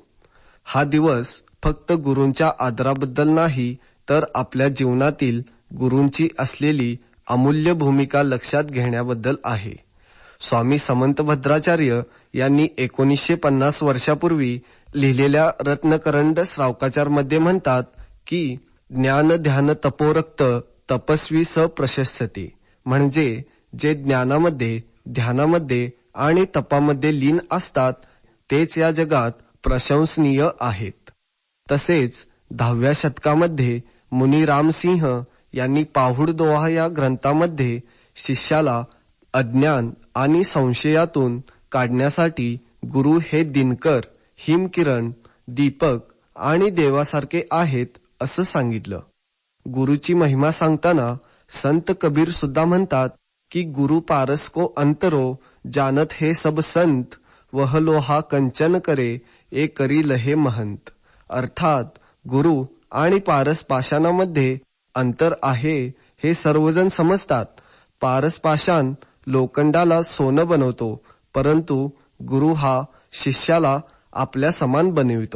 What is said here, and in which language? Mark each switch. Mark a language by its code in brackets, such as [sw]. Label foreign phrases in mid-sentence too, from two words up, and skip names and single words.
[mr] हा दिवस फक्त गुरूंच्या आदराबद्दल नाही, तर आपल्या जीवनातील गुरूंची असलेली अमूल्य भूमिका लक्षात घेण्याबद्दल आहे. स्वामी समंत भद्राचार्य यांनी 1950 वर्षापूर्वी लिहिलेल्या रत्नकरंड श्रावकाचारमध्ये म्हणतात की [sa] ज्ञान ध्यान तपोरक्त तपस्वी स प्रशस्यते, [mr] म्हणजे जे ज्ञानामध्ये, ध्यानामध्ये आणि तपामध्ये लीन असतात तेच या जगात प्रशंसनीय आहेत. तसेच 10व्या शतकामध्ये मुनी रामसिंह यांनी पाहुड दोहा या ग्रंथामध्ये शिष्याला अज्ञान आणि संशयातून काढण्यासाठी गुरु हे दिनकर, हिमकिरण, दीपक आणि देवासारखे आहेत असं सांगितलं. गुरुची महिमा सांगताना संत कबीर सुद्धा म्हणतात की [hi] गुरु पारस को अंतरो जानत हे सब संत, वह लोहा कंचन करे ए करी लहे महंत. [mr] अर्थात गुरु आणि पारस पाषाणामध्ये अंतर आहे हे सर्वजण समजतात. पारस पाषाण लोखंडाला सोनं बनवतो, परंतु गुरु हा शिष्याला आपल्या समान बनवितो.